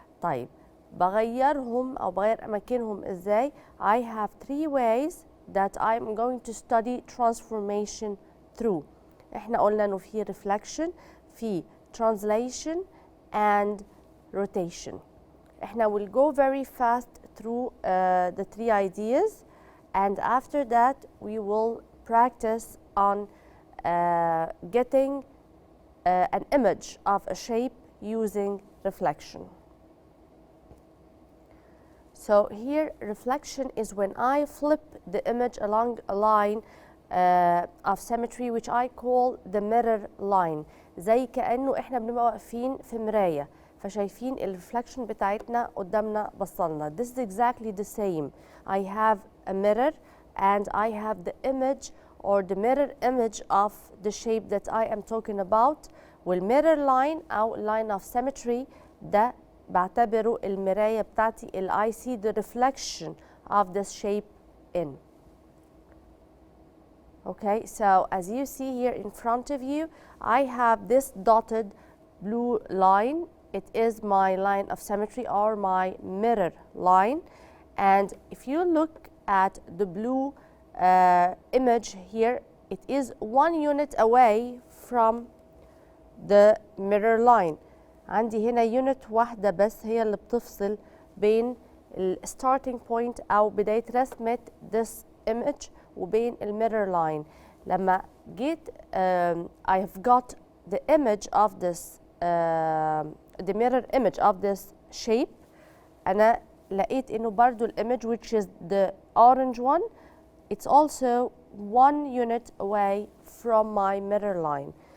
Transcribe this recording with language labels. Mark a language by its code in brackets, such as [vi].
[ar] طيب بغيرهم أو بغير أماكنهم إزاي؟ [en] I have 3 ways that I'm going to study transformation through. [ar] إحنا قلنا إنه في reflection، في [en] translation and rotation. إحنا will go very fast through the 3 ideas, and after that we will practice on getting an image of a shape using reflection. So here reflection is when I flip the image along a line of symmetry which I call the mirror line. [ar] زي كأنه احنا بنبقى واقفين في مراية فشايفين الرفلكشن بتاعتنا قدامنا بصلنا. [en] This is exactly the same. I have a mirror and I have the image or the mirror image of the shape that I am talking about. والmirror line أو line of symmetry [ar] ده بعتبره المراية بتاعتي اللي [en] I see the reflection of this shape in. Okay, so as you see here in front of you, I have this dotted blue line. It is my line of symmetry or my mirror line. And if you look at the blue image here, it is 1 unit away from the mirror line. [ar] عندي هنا يونت واحدة بس هي اللي بتفصل بين [en] starting point [ar] أو بداية رسمة [en] this image [ar] وبين mirror line. لما جيت [en] I have got the image of this the mirror image of this shape، [ar] أنا لقيت إنه برضو [en] image which is the orange one, it's also 1 unit away from my mirror line.